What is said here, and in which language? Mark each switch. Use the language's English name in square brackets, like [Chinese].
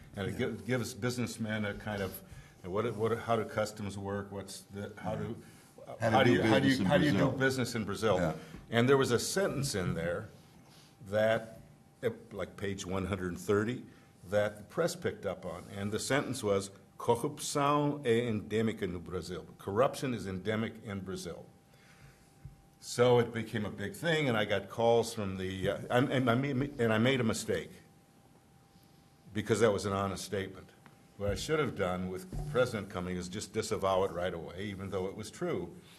[English] And it gives businessmen a kind of, how do customs work? How do you do business in Brazil? Yeah. And there was a sentence in there that, like page 130, that the press picked up on. And the sentence was, [Portuguese] corrupção é endêmica no Brasil. [English] Corruption is endemic in Brazil. So it became a big thing, and I got calls from and I made a mistake, because that was an honest statement. What I should have done with the president coming is just disavow it right away, even though it was true.